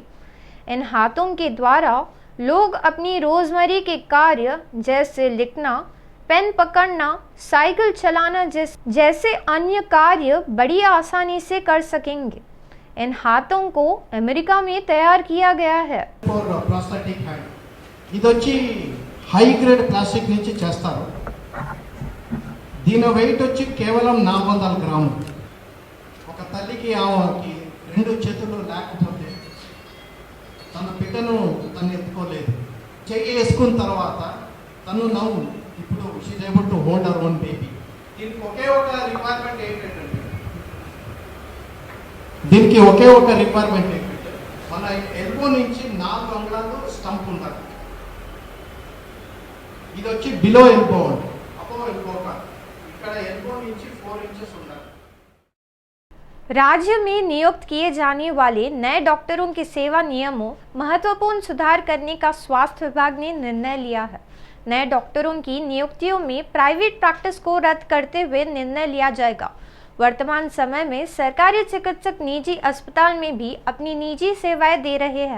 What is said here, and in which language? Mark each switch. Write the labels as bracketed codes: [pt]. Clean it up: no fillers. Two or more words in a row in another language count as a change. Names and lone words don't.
[hi] इन हाथों के द्वारा लोग अपनी रोजमर्रा के कार्य जैसे लिखना, पेन पकड़ना, साइकिल चलाना जैसे अन्य कार्य बड़ी आसानी से कर सकेंगे। इन हाथों को अमेरिका में तैयार किया गया है। [en] high grade plastic [te] నుంచి చేస్తారు। దీని వెయిట్ వచ్చి కేవలం 400 గ్రాములు। ఒక తల్లికి ఆమెకి 2 చేతులు లేకపోతే తన బిడ్డను తను ఎత్తుకోలేదు। చెయ్యి వేసుకున్న తర్వాత తను నవ్వు ఇప్పుడు [en] she is able to hold her own baby. [te] దీనికి ఒకే ఒక రిక్వైర్మెంట్ ఏంటంటే మన ఎల్బో నుంచి 4 అంగుళాలు స్టంప్ ఉండాలి। ఇది వచ్చి [en] below elbow [te] అండి, [en] above elbow [te] కాదు। ఇక్కడ ఎల్బో నుంచి 4 इंचेस ఉండాలి। [hi] राज्य में नियुक्त किए जाने वाले नए डॉक्टरों के सेवा नियमों महत्वपूर्ण सुधार करने का स्वास्थ्य विभाग ने निर्णय लिया है। नए डॉक्टरों की नियुक्तियों में प्राइवेट प्रैक्टिस को रद्द करते हुए निर्णय लिया जाएगा। वर्तमान समय में सरकारी चिकित्सक निजी अस्पताल में भी अपनी निजी सेवाएं दे रहे हैं।